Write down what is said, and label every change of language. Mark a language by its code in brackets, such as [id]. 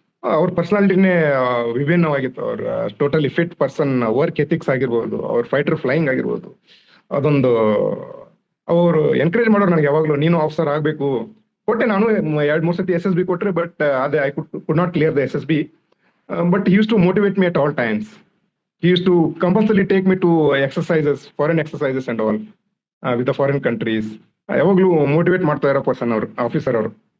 [kn] ಅವ್ರ ಪರ್ಸನಾಲಿಟಿನೇ ವಿಭಿನ್ನವಾಗಿತ್ತು. ಅವ್ರ totally fit person. Work ethics ಆಗಿರ್ಬೋದು, ಅವ್ರ ಫೈಟರ್ ಫ್ಲೈಯಿಂಗ್ ಆಗಿರ್ಬೋದು, ಅದೊಂದು ಅವರು ಎನ್ಕರೇಜ್ ಮಾಡೋರು ನನಗೆ ಯಾವಾಗ್ಲೂ. ನೀನು ಆಫೀಸರ್ ಆಗ್ಬೇಕು. ಕೊಟ್ಟೆ ನಾನು 2-3 ಸತಿ SSB ಕೊಟ್ರೆ, ಬಟ್ ಅದೇ [en] I could not clear the SSB. But he used to motivate me at all times. He used to compulsorily take me to exercises, foreign exercises and all, with the foreign countries. [kn] ಯಾವಾಗ್ಲೂ motivate ಮಾಡ್ತಾ ಇರೋ person ಅವರು, officer ಅವರು.